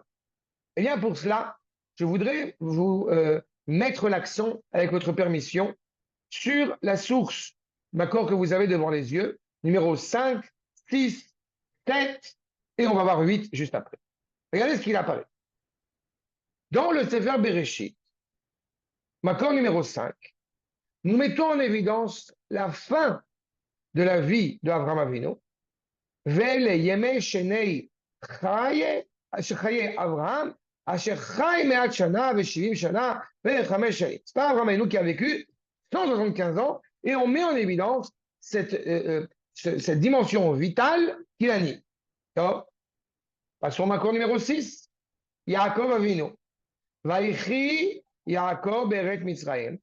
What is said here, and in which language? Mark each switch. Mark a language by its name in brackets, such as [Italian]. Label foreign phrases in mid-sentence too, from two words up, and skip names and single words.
[French] Eh bien, pour cela, je voudrais vous mettre l'accent, avec votre permission, sur la source, d'accord, que vous avez devant les yeux, numéro 5, 6, 7, et on va voir 8 juste après. Regardez ce qu'il apparaît. Dans le Sefer Bereshit, Makor numéro 5, nous mettons en évidence la fin de la vie d'Avraham Avinu. [Hebrew] ואלה ימי שני חיי אברהם אשר חי מאת שנה ושבעים שנה וחמש שנים. [French] C'est pas Avraham Avinu qui a vécu 175 ans, et on met en évidence cette dimension vitale qu'il anime. Passons au Makor numéro 6. Yaakov Avinu. [Hebrew] ויחי יעקב בארץ מצרים.